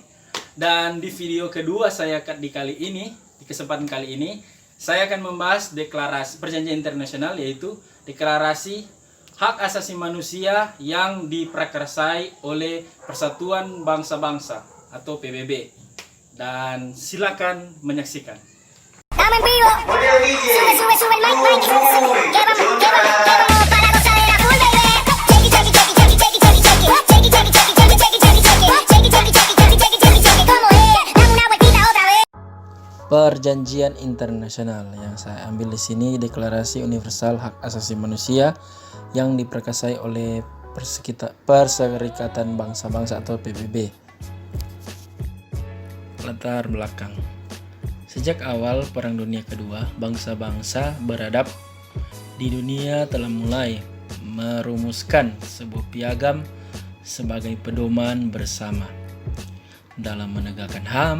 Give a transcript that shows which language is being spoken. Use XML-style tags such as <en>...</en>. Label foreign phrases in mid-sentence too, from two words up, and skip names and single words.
<id>Dan di video kedua saya di kesempatan kali ini, saya akan membahas deklarasi perjanjian internasional, yaitu deklarasi hak asasi manusia yang diprakarsai oleh Persatuan Bangsa-Bangsa atau PBB. Dan silakan menyaksikan.</id> <es>Dame en vivo. Sube el mic. Llévame para gozar la full, baby.</es> <en>Shake it.</en> <es>¿Cómo es? Dame una vueltita otra vez.</es> <id>Perjanjian internasional yang saya ambil di sini Deklarasi Universal Hak Asasi Manusia yang diperkasai oleh Perserikatan Bangsa-Bangsa atau PBB. Latar belakang. Sejak awal Perang Dunia Kedua, bangsa-bangsa beradab di dunia telah mulai merumuskan sebuah piagam sebagai pedoman bersama dalam menegakkan HAM.</id>